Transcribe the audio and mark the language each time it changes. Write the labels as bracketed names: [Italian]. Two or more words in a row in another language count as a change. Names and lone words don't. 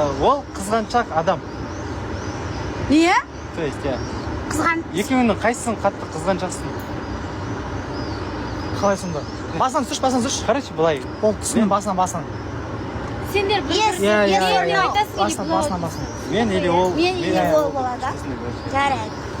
[Kazakh] Ол қызғаншақ адам. Не? [Russian] То есть, я. [Kazakh] Қызған. Екеуінің қайсысын қатты қызғаншақсың? Қалай сонда? Басынан түсірші. Короче, былай. Ол түсінің басынан. Сендер Басынан. Мен или ол? Мен или ол болады. Жарайды.